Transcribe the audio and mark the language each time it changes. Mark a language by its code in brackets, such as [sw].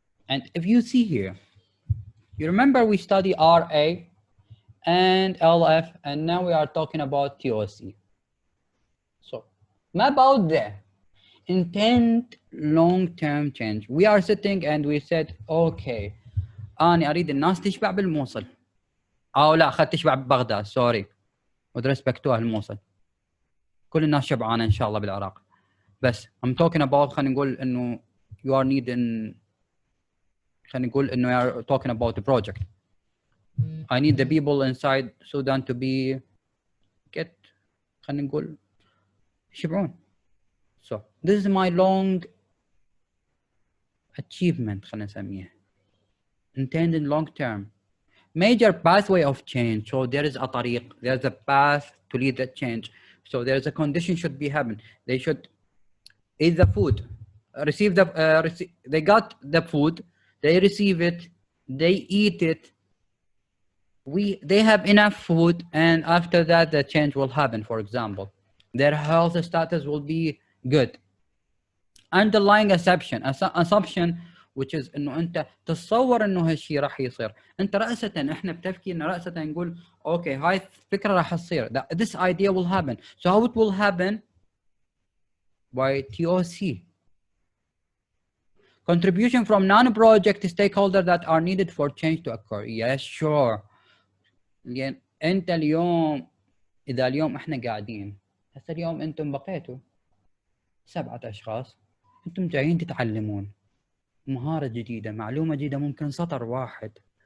[en] And if you see here, you remember we study RA and LF, and now we are talking about TOC. So, ما about the intent long-term change. We are sitting and we said, okay, [ar] أنا أريد الناس تشبع بالموصل. أو لا أخذت تشبع ببغداد، [en] sorry. with respect to الموصل. [ar] كل الناس شبعانة إن شاء الله بالعراق. بس [en] I'm talking about [ar] خلينا نقول إنه [en] you are needing خلينا نقول إنه you are talking about the project. I need the people inside Sudan to be get [ar] خلينا نقول يشبعون. [en] So this is my long achievement [ar] خلينا نسميها. [en] Intended long term. Major pathway of change. So there is a [ar] طريق, [en] there's a path to lead that change. So there's a condition should be happen. They should eat the food, receive the they got the food, they receive it, they eat it. They have enough food, and after that the change will happen. For example, their health status will be good. Underlying assumption which is [ar] انه انت تتصور انه هالشيء راح يصير. انت رأسة احنا بتفكيرنا رأسة نقول اوكي هاي الفكرة راح تصير. [en] This idea will happen. So how it will happen? By TOC. Contribution from non-project stakeholders that are needed for change to occur. Yes, sure. [ar] لأن انت اليوم اذا اليوم احنا قاعدين هسه اليوم انتم بقيتوا 7 اشخاص انتم جايين تتعلمون مهارة جديدة، معلومة جديدة، ممكن سطر واحد.